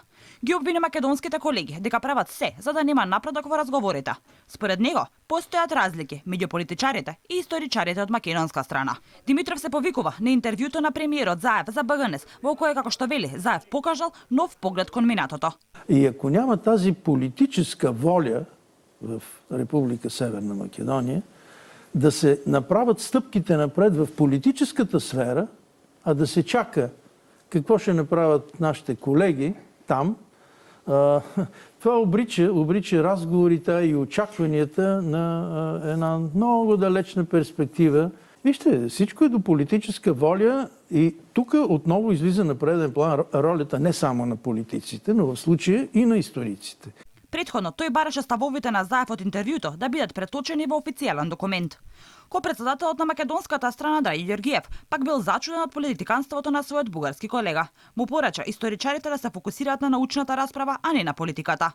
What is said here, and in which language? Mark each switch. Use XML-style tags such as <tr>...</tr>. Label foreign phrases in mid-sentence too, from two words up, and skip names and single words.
<mk>Ги обвини македонските колеги дека прават се за да нема напредок во разговорите. Според него, постојат разлики меѓу политичарите и историчарите од македонска страна. Димитров се повикува на интервјуто на премиерот Заев за БГНС, во кое, како што вели, Заев покажал нов поглед кон минатото.</mk> <bg>И ако няма тази политическа воля в Република Северна Македонија да се направат стъпките напред в политическата сфера, а да се чака какво ще направят нашите колеги там, това обрича разговорите и очакванията на една много далечна перспектива. Вижте, всичко е до политическа воля и тук отново излиза на преден план ролята не само на политиците, но в случая и на историците.</bg> <mk>Претходно тој бараше ставовите на Заев од интервјуто да бидат преточени во официјален документ. Ко-председателот на македонската страна Драги Ѓорѓиев пак бил зачуден од политиканството на својот бугарски колега. Му порача историчарите да се фокусираат на научната расправа, а не на политиката.</mk>